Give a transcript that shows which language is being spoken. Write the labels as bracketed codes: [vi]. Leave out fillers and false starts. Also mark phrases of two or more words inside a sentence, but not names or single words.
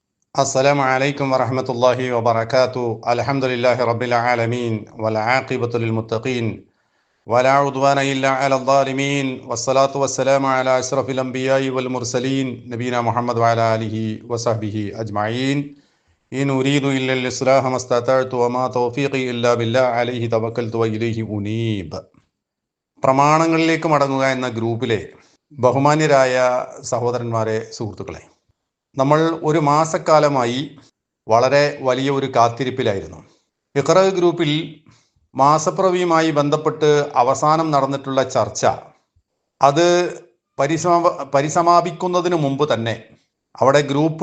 [ar] السلام عليكم ورحمة الله وبركاته. الحمد لله رب العالمين والعاقبة للمتقين ولا عدوان إلا على الظالمين والصلاة والسلام على أشرف الأنبياء والمرسلين نبينا محمد وعلى آله وصحبه أجمعين. إن أريد إلا الإصلاح ما استطعت وما توفيقي إلا بالله عليه توكلت وإليه أنيب. [ml] പ്രമാണങ്ങളിലേക്ക് മടങ്ങുക എന്ന ഗ്രൂപ്പിലെ ബഹുമാന്യരായ സഹോദരന്മാരെ, സുഹൃത്തുക്കളെ, നമ്മൾ ഒരു മാസക്കാലമായി വളരെ വലിയ ഒരു കാത്തിരിപ്പിലായിരുന്നു. ഇഖ്റ ഗ്രൂപ്പിൽ മാസപ്പിറവിയുമായി ബന്ധപ്പെട്ട് അവസാനം നടന്നിട്ടുള്ള ചർച്ച അത് പരിസമാപിക്കുന്നതിന് മുമ്പ് തന്നെ അവിടെ ഗ്രൂപ്പ്